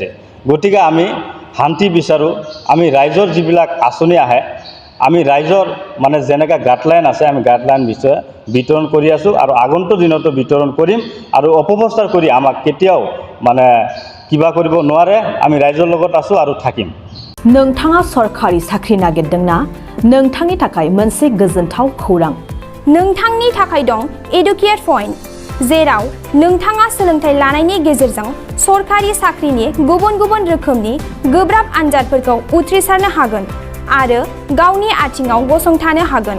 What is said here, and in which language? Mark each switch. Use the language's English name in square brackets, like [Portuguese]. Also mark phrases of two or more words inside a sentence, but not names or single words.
[Assamese] গতিকে আমি শান্তি বিচাৰোঁ। আমি ৰাইজৰ যিবিলাক আঁচনি আহে, আমি ৰাইজৰ মানে যেনেকৈ গাইডলাইন আছে, আমি গাইডলাইন বিতৰণ কৰি আছোঁ আৰু আগন্তুক দিনতো বিতৰণ কৰিম। আৰু অপপ্ৰচাৰ কৰি আমাক কেতিয়াও মানে কিবা কৰিব নোৱাৰে। আমি ৰাইজৰ লগত আছোঁ আৰু থাকিম। [Bodo] नोंथाङा सरकारि साख्रि नागिरदोंना? नोंथांनि थाखाय मोनसे गोजोनथाव खौरां। नोंथांनि थाखाय दं एडुकेट पॉइन्ट, जेराव नोंथाङा सोलोंथाइ लानायनि गेजेरजों सरकारि साख्रिनि गुबुन गुबुन रोखोमनि गोब्राब आनजादफोरखौ उथ्रिसारनो हागोन आरो गावनि आथिङाव गसंथानो हागोन।